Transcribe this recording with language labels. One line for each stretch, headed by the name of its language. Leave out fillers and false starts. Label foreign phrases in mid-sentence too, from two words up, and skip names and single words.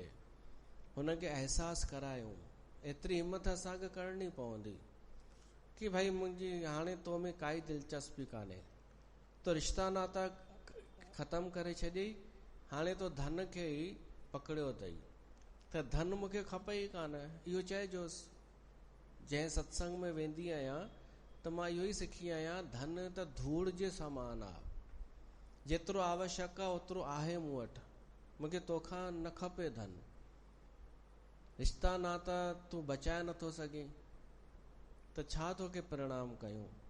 Sindhi: हुनखे अहसास करायूं, एतिरी हिम्मत असांखे करणी पवंदी कि भाई मुंहिंजी हाणे तो में काई दिलचस्पी कान्हे, तो रिश्ता नाता ख़तम करे छॾियई, हाणे तो धन खे ई पकड़ियो अथई, त धन मूंखे खपे ई कान, इहो चइजोसि। जंहिं सत्संग में वेंदी आहियां त मां इहो ई सिखी आहियां, धन त धूड़ जे समान आहे, जेतिरो आवश्यक आहे ओतिरो आहे मूं वटि, मूंखे तोखां न खपे धन। रिश्ता नाता तूं बचाए नथो सघे त छा तोखे परिणाम कयूं।